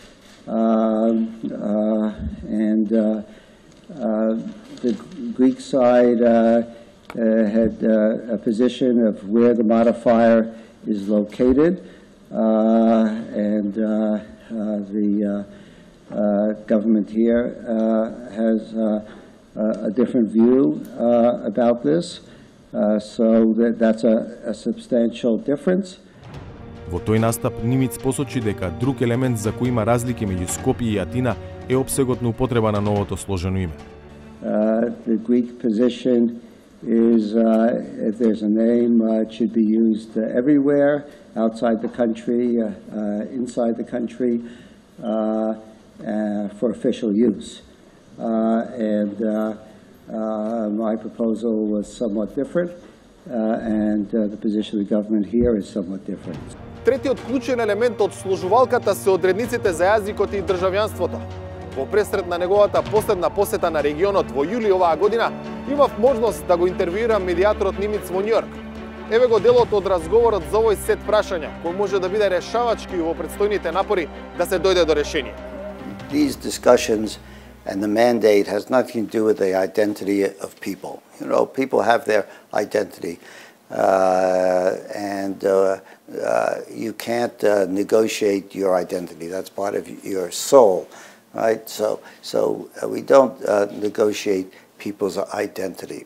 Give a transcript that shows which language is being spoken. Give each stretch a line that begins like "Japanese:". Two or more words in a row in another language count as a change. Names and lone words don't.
English: the Greek side had a position of where the modifier is located, and the government here has a different view about this, so that's a substantial difference.
Macedonian: Во тој настап Нимиц посочи дека друг елемент за кој има разлики меѓу Скопје и Атина е опсегот на употреба на новото сложено име.
English: The Greek position is if there's a name, it should be used everywhere, outside the country, inside the country, for official use. My proposal was somewhat different, and the position of the government here is somewhat different.
Macedonian: Третиот клучен елемент од сложувалката се одредниците за јазикот и државјанството. Во пресред на неговата последна посета на регионот во јули оваа година, имав можност да го интервјуирам медијаторот Нимиц во Њујорк. Еве го делот од разговорот за овој сет прашања, кој може да биде решавачки во предстојните напори да се дојде до решение.
English: These discussions and the mandate has nothing to do with the identity of people. You know, people have their identity, and you can't negotiate your identity. That's part of your soul, right? So we don't negotiate people's identity.